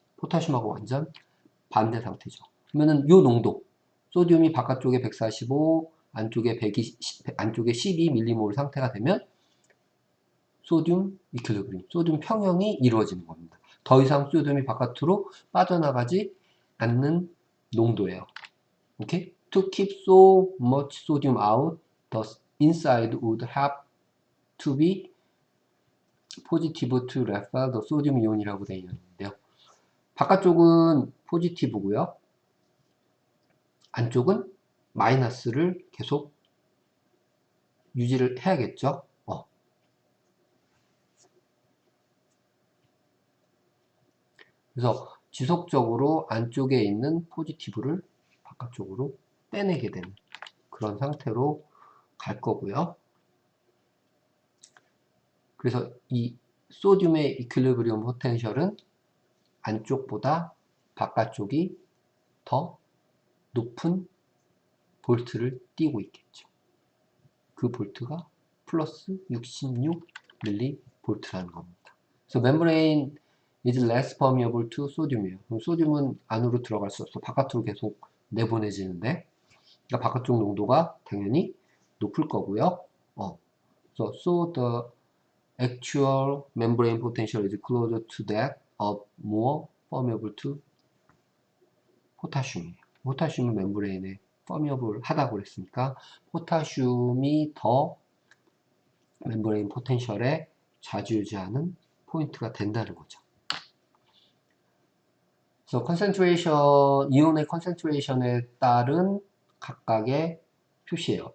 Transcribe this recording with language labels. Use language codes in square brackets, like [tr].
[ko] 포타슘하고 완전 반대 상태죠. 그러면은 요 농도, 소듐이 바깥쪽에 145, 안쪽에 120, 안쪽에 12mM 상태가 되면 소듐 이퀄리브리움, 소듐 평형이 이루어지는 겁니다. 더 이상 소듐이 바깥으로 빠져나가지 않는 농도예요. 오케이? [en] To keep so much sodium out, the inside would have to be positive to refer the sodium ion이라고 [ko] 되어 있는데요. 바깥쪽은 포지티브고요. 안쪽은 마이너스를 계속 유지를 해야겠죠. 그래서 지속적으로 안쪽에 있는 포지티브를 바깥쪽으로 빼내게 되는 그런 상태로 갈 거고요. 그래서 이 소듐의 이퀄리브리움 포텐셜은 안쪽보다 바깥쪽이 더 높은 볼트를 띄고 있겠죠. 그 볼트가 플러스 66mV라는 겁니다. 그래서 [en] 멤브레인 is less permeable to sodium이에요. [ko] 그럼 소듐은 안으로 들어갈 수 없어. 바깥으로 계속 내보내지는데, 그러니까 바깥쪽 농도가 당연히 높을 거고요. [en] So the actual membrane potential is closer to that of more permeable to [ko] 포타슘이에요. 포타슘은 멤브레인에 permeable 하다고 그랬으니까 포타슘이 더 멤브레인 포텐셜에 좌지우지하는 포인트가 된다는 거죠. 그래서 concentration, 이온의 concentration에 따른 각각의 표시예요.